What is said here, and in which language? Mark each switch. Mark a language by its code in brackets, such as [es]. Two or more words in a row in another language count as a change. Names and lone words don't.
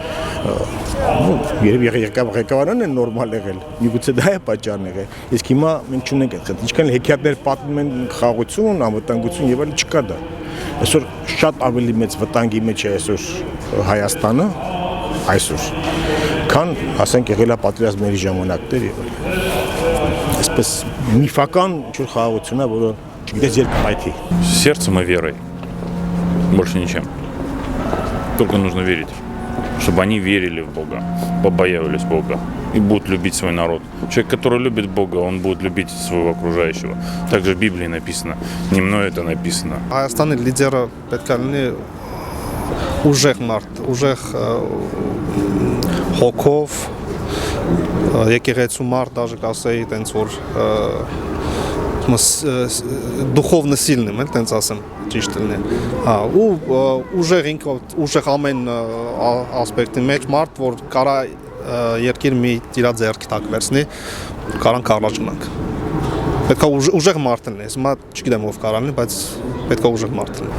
[hy] երբ ղեկավարն են նորմալ եղել, միգուցե դա է պատճառն եղել, իսկ հիմա մենք չունենք այդ խնդիր, ինչքան հեքիաթներ պատմում են խաղաղություն, անվտանգություն եւ այլն չկա դա։ Այսօր շատ ավելի մեծ վտանգի մեջ է այսօր Հայաստանը, այսօր, քան ասենք եղել է պատերազմների ժամանակներ եւ այլն։ Այսպես միֆական ինչ-որ խաղաղություն է, որը չգիտես երբ կպայթի։ [ru] Сердцем и верой. Больше ничем. Только нужно верить. Чтобы они верили в Бога, побоялись Бога и будут любить свой народ. Человек, который любит Бога, он будет любить своего окружающего. Также в Библии написано, не мной это написано. [hy] Հայաստանի լիդերը պետք է լինի ուժեղ մարդ, ուժեղ հոգով, եկեղեցու մարդ, даже կասեի, տենց որ [ru] духовно сильным, [hy] տենց ասեմ, ճիշտ լինի։ Ու ուժեղ ինքը ուժեղ ամեն ասպեկտի մեջ մարդ, որ կարա երկիր մի իր ձեռքի տակ վերցնի, կարան կառաջանանք։ Պետք է ուժեղ մարդ լինի, հիմա չգիտեմ ով կարա լինի, բայց պետք է ուժեղ մարդ լինի։